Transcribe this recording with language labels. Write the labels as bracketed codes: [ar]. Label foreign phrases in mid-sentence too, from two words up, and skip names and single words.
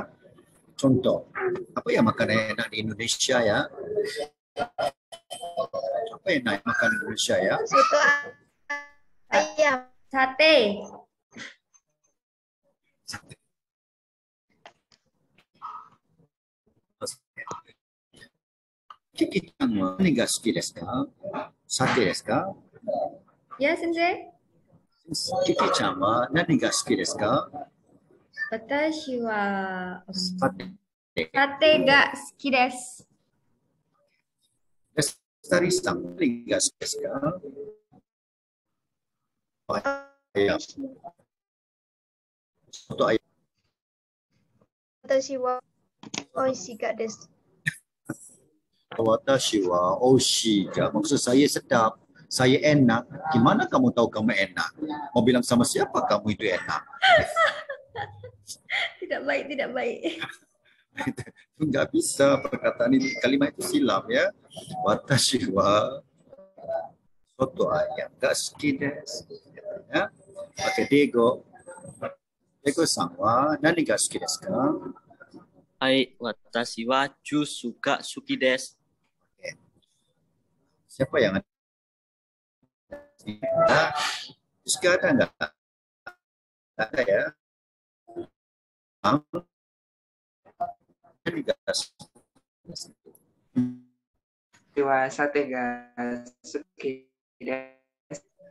[id] Contoh, apa yang makan enak di Indonesia ya? Apa yang enak makan di Indonesia ya? Soto ayam. Sate. [ja] キキちゃんは何が好きですか? サテですか? [id] Ya, [ja] Sensei. キキちゃんは何が好きですか? 私は Sate. サテが好きです. レスタリさん、何が好きですか? [id] Ayam. Soto ayam. [ja] 私はおいしがです. 私はおいしが. [id] Maksud saya sedap. Saya enak. Gimana kamu tahu kamu enak? Mau bilang sama siapa kamu itu enak? Tidak baik. Enggak bisa perkataan itu, kalimat itu silam ya. [ja] 私はソトアヤムが好きです. [id] Ya. Oke, [ja] デゴさんは何が好きですか? はい、私はジュースが好きです. [id] Siapa yang ada? Suka ada enggak? Ada ya. [ja] ではサテが好きです.